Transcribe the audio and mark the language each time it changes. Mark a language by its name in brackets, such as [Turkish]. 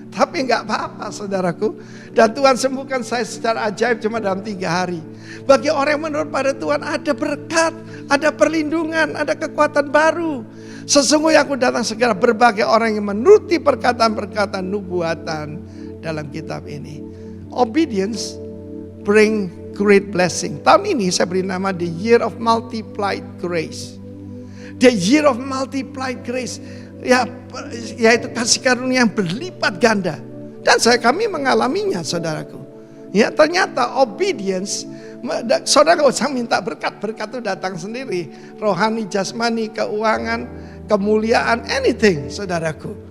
[Indonesian] Tapi nggak apa-apa saudaraku. Dan Tuhan sembuhkan saya secara ajaib cuma dalam 3 hari. Bagi orang yang menurut pada Tuhan ada berkat, ada perlindungan, ada kekuatan baru. Sesungguhnya aku datang segera berbagai orang yang menuruti perkataan-perkataan nubuatan dalam kitab ini. [English] Obedience bring great blessing. [Indonesian] Tahun ini saya beri nama The Year of Multiplied Grace. [English] The Year of Multiplied Grace. [Indonesian] Yaitu kasih karunia yang berlipat ganda. Dan kami mengalaminya saudaraku. Ya ternyata obedience, saudara gak usah minta berkat itu datang sendiri. Rohani, jasmani, keuangan, kemuliaan, anything saudaraku.